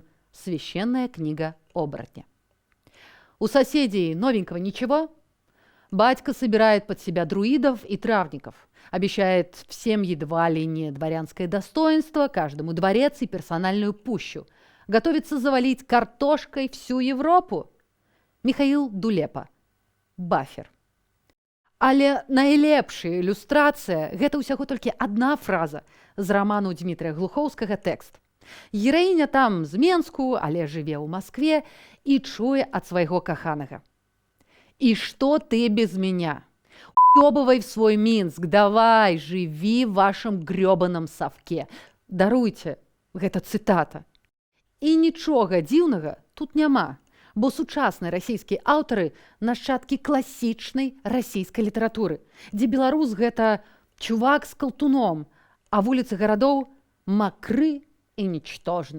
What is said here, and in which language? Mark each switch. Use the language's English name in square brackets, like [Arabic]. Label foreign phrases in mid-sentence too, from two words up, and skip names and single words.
[Russian] Священная книга оборотня. У соседей новенького ничего? Батька собирает под себя друидов и травников. Обещает всем едва ли не дворянское достоинство, каждому дворец и персональную пущу. Готовится завалить картошкой всю Европу. Михаил Дулепа. Бафер. [Belarusian] Але найлепшая ілюстрацыя – гэта ўсяго толькі адна фраза з раману Дмітрия Глухоўскага «Тэкст». Гераіня там з Менску, але жыве ў Маскве і чуе ад свайго каханага. [Russian] «И что ты без меня? Уёбывай в свой Минск, давай, живи в вашем грёбаном совке». [Belarusian] Даруйце, гэта цытата. І нічога дзіўнага тут няма, бо сучасныя расійскія аўтары нашчадкі класічнай расійскай літаратуры, дзе беларус гэта чувак з калтуном, а вуліцы гарадоў макры і нічтожны.